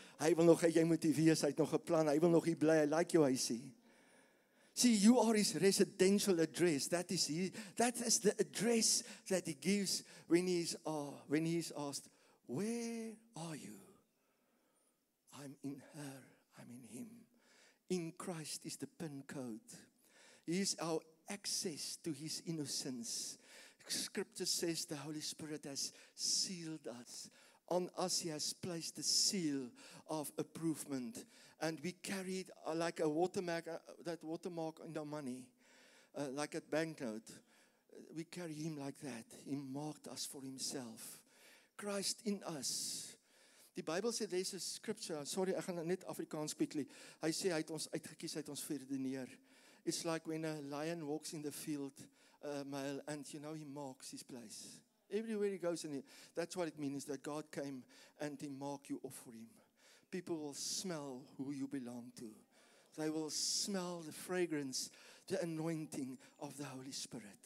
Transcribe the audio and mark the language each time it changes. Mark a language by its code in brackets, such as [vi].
[af] Hy wil nog hê jy moet hier wees, hy het nog 'n plan. Hy wil nog hier bly. Hy like jou huisie. [en] See, you are his residential address. That is the address that he gives when he is asked, where are you? I'm in her. I'm in him. In Christ is the pin code. He is our access to his innocence. Scripture says the Holy Spirit has sealed us. On us he has placed the seal of approval. And we carried like a watermark, that watermark in our money, like a banknote. We carry him like that. He marked us for himself. Christ in us. [af] Die Bybel sê, [en] there's a scripture, sorry, [af] ek gaan net Afrikaans [en] quickly. [af] Hy sê, hy het ons uitgekies, hy het ons verdineer. [en] It's like when a lion walks in the field, male, and you know, he marks his place. Everywhere he goes, and that's what it means, that God came and he marked you off for him. People will smell who you belong to. They will smell the fragrance, the anointing of the Holy Spirit.